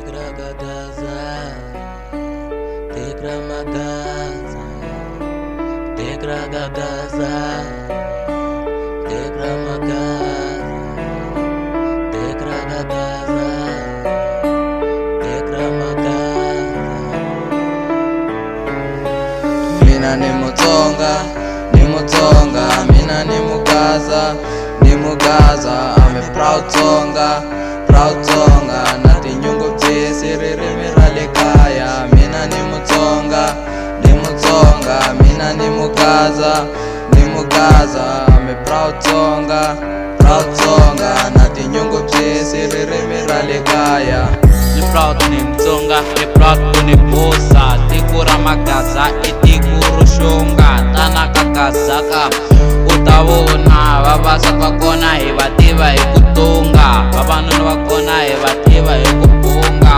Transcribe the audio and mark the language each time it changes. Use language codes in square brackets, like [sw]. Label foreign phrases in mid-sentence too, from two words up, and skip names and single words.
[ts] Tekragagaza, tekramagaza, tekragagaza, tekramagaza, tekragagaza, tekramagaza. Mina ni Mutsonga, mina ni Mugaza, [en] I'm a proud Tsonga, [ts] na tinyungubyisi ririmi ra le kaya. Mina ni Mutsonga, mina ni Mugaza, [en] I'm a proud Tsonga, [ts] na tinyungubyisi ririmi ra le kaya. Ni proud ni Mutsonga, ni proud kuni bosa. Tiko ra Magaza I tiko ro xonga. Tana ka Kazaka u ta vona vavasati va kona hi va tiva hi ku tunga, vavanuna va kona hi va tiva hi ku bunga.